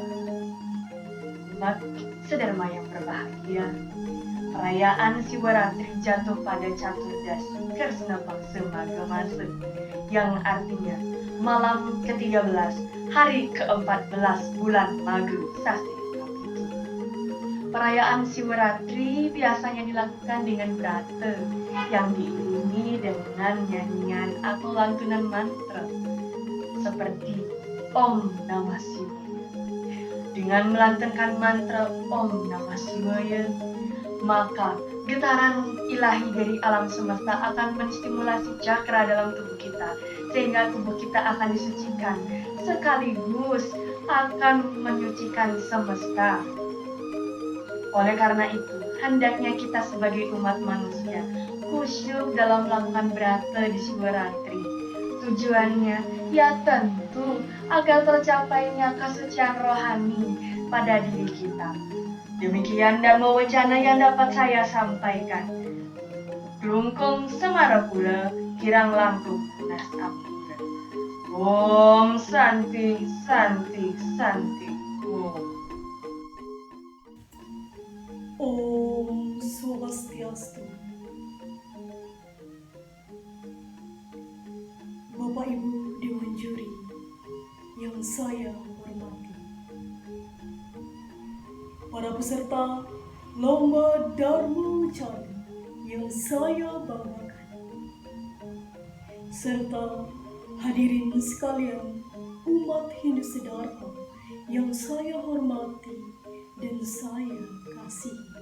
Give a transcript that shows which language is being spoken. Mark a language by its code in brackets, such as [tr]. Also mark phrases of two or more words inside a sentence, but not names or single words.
[id] Umat Sedharma yang berbahagia, perayaan Siwaratri jatuh pada Caturdasi Kresna Paksa Magha Masa, yang artinya malam ke-13, hari ke-14 bulan Magha Sasi Kapitu. Perayaan Siwaratri biasanya dilakukan dengan brata yang diiringi dengan nyanyian atau lantunan mantra seperti [sa] ॐ नमः शिवाय. [id] Dengan melantunkan mantra [sa] ॐ नमः शिवाय, [id] maka getaran ilahi dari alam semesta akan menstimulasi cakra dalam tubuh kita, sehingga tubuh kita akan disucikan sekaligus akan menyucikan semesta. Oleh karena itu, hendaknya kita sebagai umat manusia khusyuk dalam melakukan brata di Siwaratri. Tujuannya ya tentu agar tercapainya kesucian rohani pada diri kita. Demikian dharma wacana yang dapat saya sampaikan. [ban] Glungkung Semarapura, kirang langkung nas ampura. [sa] ॐ शान्तिः शान्तिः शान्तिः ॐ. ॐ स्वस्त्यस्तु. [id] Bapak Ibu Dewan Juri yang saya hormati, para peserta Lomba Dharma Wacana yang saya banggakan, serta hadirin sekalian umat Hindu Sedharma yang saya hormati dan saya kasihi.